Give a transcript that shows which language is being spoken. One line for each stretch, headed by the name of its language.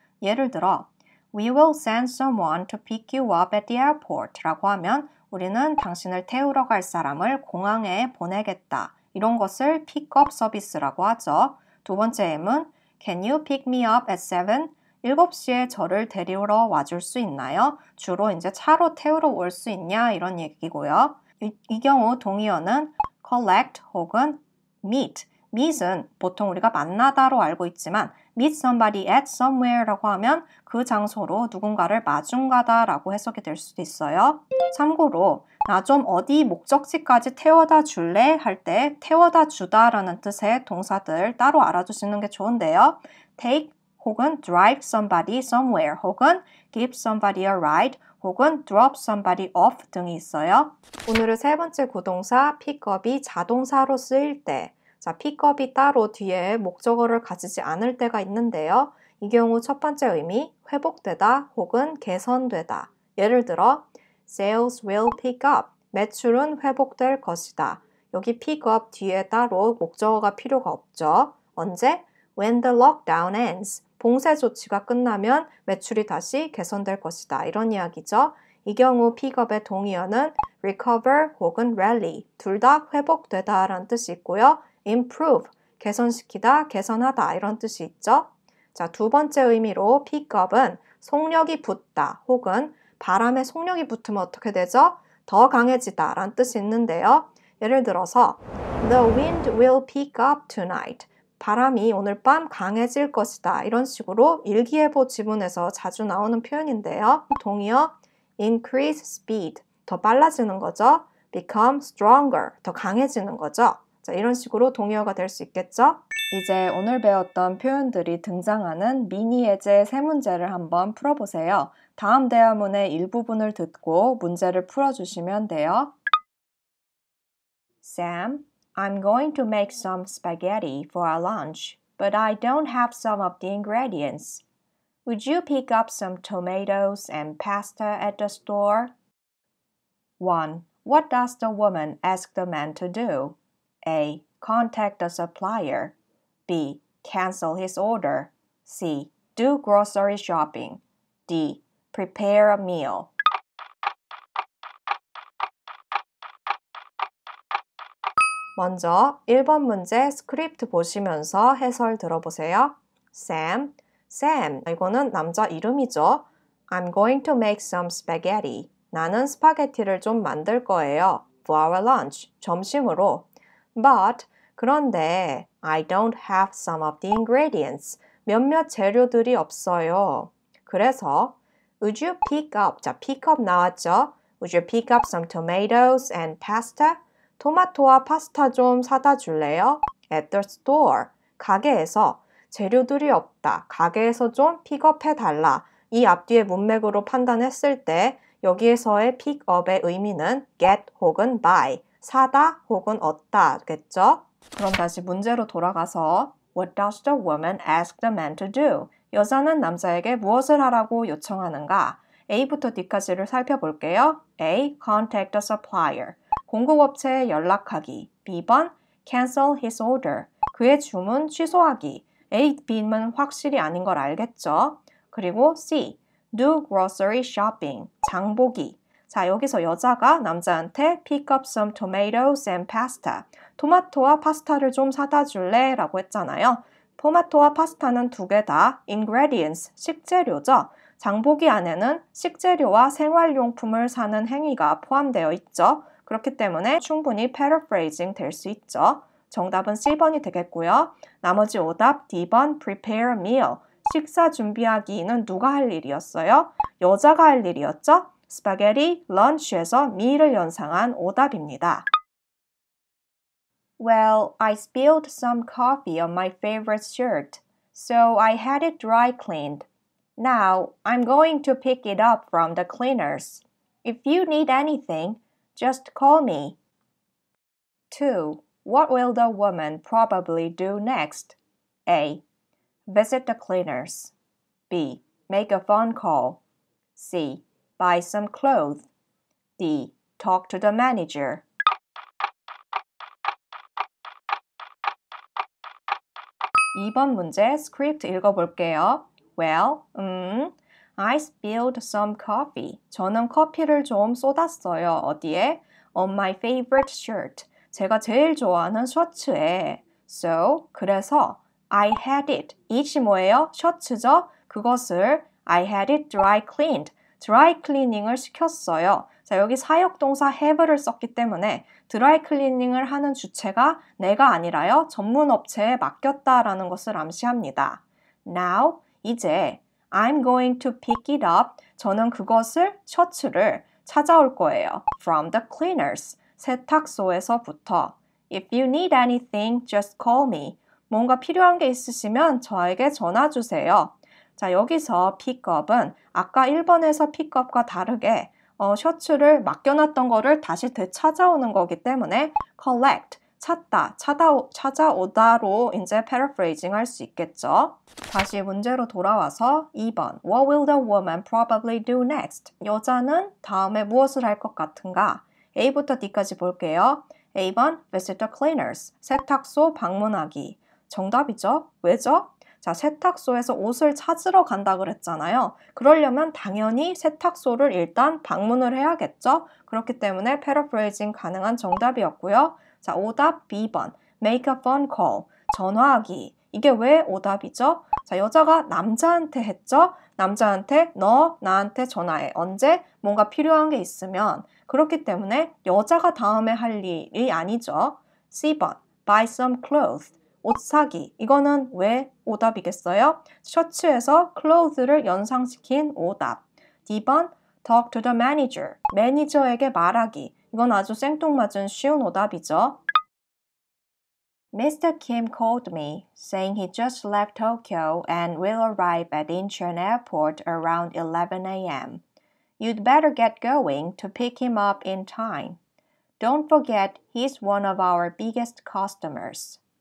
Korean: 예를 들어
English: We will send someone to pick you up at the airport
Korean: 라고 하면 우리는 당신을 태우러 갈 사람을 공항에 보내겠다. 이런 것을 pick up 서비스라고 하죠. 두 번째 예문
English: Can you pick me up at 7?
Korean: 7시에 저를 데리러 와줄 수 있나요? 주로 이제 차로 태우러 올 수 있냐 이런 얘기고요. 이 경우 동의어는 collect 혹은 meet, meet은 보통 우리가 만나다로 알고 있지만
English: meet somebody at somewhere
Korean: 라고 하면 그 장소로 누군가를 마중가다라고 해석이 될 수도 있어요. 참고로 나 좀 어디 목적지까지 태워다 줄래? 할 때 태워다 주다라는 뜻의 동사들 따로 알아두시는 게 좋은데요.
English: take 혹은 drive somebody somewhere 혹은 give somebody a ride 혹은 drop somebody off
Korean: 등이 있어요. 오늘의 세 번째 구동사 pickup이 자동사로 쓰일 때 자, pickup이 따로 뒤에 목적어를 가지지 않을 때가 있는데요. 이 경우 첫 번째 의미 회복되다 혹은 개선되다. 예를 들어
English: Sales will pick up.
Korean: 매출은 회복될 것이다. 여기 pick up 뒤에 따로 목적어가 필요가 없죠. 언제?
English: When the lockdown ends.
Korean: 봉쇄 조치가 끝나면 매출이 다시 개선될 것이다. 이런 이야기죠. 이 경우 pick up의 동의어는 recover 혹은 rally. 둘 다 회복되다 라는 뜻이 있고요.
English: improve.
Korean: 개선시키다, 개선하다 이런 뜻이 있죠. 자, 두 번째 의미로 pick up은 속력이 붙다 혹은 바람에 속력이 붙으면 어떻게 되죠? 더 강해지다 라는 뜻이 있는데요. 예를 들어서
English: The wind will pick up tonight.
Korean: 바람이 오늘 밤 강해질 것이다. 이런 식으로 일기예보 지문에서 자주 나오는 표현인데요.
English: 동의어 increase speed.
Korean: 더 빨라지는 거죠.
English: become stronger.
Korean: 더 강해지는 거죠. 자, 이런 식으로 동의어가 될 수 있겠죠? 이제 오늘 배웠던 표현들이 등장하는 미니 예제 세 문제를 한번 풀어보세요. 다음 대화문의 일부분을 듣고 문제를 풀어주시면 돼요.
English: Sam, I'm going to make some spaghetti for our lunch, but I don't have some of the ingredients. Would you pick up some tomatoes and pasta at the store? 1. What does the woman ask the man to do? A. Contact the supplier. B. Cancel his order. C. Do grocery shopping. D. Prepare a meal.
Korean: 먼저 1번 문제 스크립트 보시면서 해설 들어보세요. Sam, 이거는 남자 이름이죠.
English: I'm going to make some spaghetti.
Korean: 나는 스파게티를 좀 만들 거예요.
English: For our lunch,
Korean: 점심으로.
English: But,
Korean: 그런데
English: I don't have some of the ingredients.
Korean: 몇몇 재료들이 없어요. 그래서
English: Would you pick up?
Korean: 자, pick up 나왔죠?
English: Would you pick up some tomatoes and pasta?
Korean: 토마토와 파스타 좀 사다 줄래요?
English: At the store.
Korean: 가게에서 재료들이 없다. 가게에서 좀 픽업해달라. 이 앞뒤의 문맥으로 판단했을 때 여기에서의 pickup의 의미는 get 혹은 buy. 사다 혹은 얻다겠죠? 그럼 다시 문제로 돌아가서
English: What does the woman ask the man to do?
Korean: 여자는 남자에게 무엇을 하라고 요청하는가? A부터 D까지를 살펴볼게요.
English: A. Contact the supplier.
Korean: 공급업체에 연락하기. B번
English: Cancel his order.
Korean: 그의 주문 취소하기. A, B는 확실히 아닌 걸 알겠죠? 그리고
English: C. Do grocery shopping.
Korean: 장보기. 자, 여기서 여자가 남자한테
English: pick up some tomatoes and pasta.
Korean: 토마토와 파스타를 좀 사다 줄래? 라고 했잖아요. 토마토와 파스타는 두 개 다 ingredients, 식재료죠. 장보기 안에는 식재료와 생활용품을 사는 행위가 포함되어 있죠. 그렇기 때문에 충분히 paraphrasing 될 수 있죠. 정답은 C번이 되겠고요. 나머지 오답 D번
English: prepare a meal.
Korean: 식사 준비하기는 누가 할 일이었어요? 여자가 할 일이었죠? 스파게티 런치에서 meal을 연상한 오답입니다.
English: Well, I spilled some coffee on my favorite shirt, so I had it dry cleaned. Now, I'm going to pick it up from the cleaners. If you need anything, just call me. 2. What will the woman probably do next? A. Visit the cleaners. B. Make a phone call. C. Buy some clothes. D. Talk to the manager.
Korean: 2번 문제 스크립트 읽어볼게요.
English: Well, I spilled some coffee.
Korean: 저는 커피를 좀 쏟았어요. 어디에?
English: On my favorite shirt.
Korean: 제가 제일 좋아하는 셔츠에.
English: So,
Korean: 그래서
English: I had it.
Korean: it이 뭐예요? 셔츠죠? 그것을
English: I had it dry cleaned.
Korean: dry cleaning을 시켰어요. 자, 여기 사역동사 have를 썼기 때문에 드라이 클리닝을 하는 주체가 내가 아니라요. 전문 업체에 맡겼다라는 것을 암시합니다.
English: Now,
Korean: 이제
English: I'm going to pick it up.
Korean: 저는 그것을, 셔츠를 찾아올 거예요.
English: From the cleaners.
Korean: 세탁소에서부터.
English: If you need anything, just call me.
Korean: 뭔가 필요한 게 있으시면 저에게 전화 주세요. 자, 여기서 pickup은 아까 1번에서 pickup과 다르게 셔츠를 맡겨놨던 거를 다시 되찾아오는 거기 때문에 collect, 찾다, 찾아오다로 이제 paraphrasing 할 수 있겠죠. 다시 문제로 돌아와서 2번
English: What will the woman probably do next?
Korean: 여자는 다음에 무엇을 할 것 같은가? A부터 D까지 볼게요. A번
English: visit the cleaners,
Korean: 세탁소 방문하기. 정답이죠? 왜죠? 자, 세탁소에서 옷을 찾으러 간다 그랬잖아요. 그러려면 당연히 세탁소를 일단 방문을 해야겠죠? 그렇기 때문에 paraphrasing 가능한 정답이었고요. 자, 오답 B번
English: make a phone call,
Korean: 전화하기. 이게 왜 오답이죠? 자, 여자가 남자한테 했죠? 남자한테 너 나한테 전화해. 언제? 뭔가 필요한 게 있으면. 그렇기 때문에 여자가 다음에 할 일이 아니죠. C번
English: buy some clothes,
Korean: 옷 사기. 이거는 왜 오답이겠어요? 셔츠에서 clothes를 연상시킨 오답. D번
English: talk to the manager,
Korean: 매니저에게 말하기. 이건 아주 생뚱맞은 쉬운 오답이죠.
English: Mr. Kim called me, saying he just left Tokyo and will arrive at Incheon Airport around 11 a.m. You'd better get going to pick him up in time. Don't forget he's one of our biggest customers.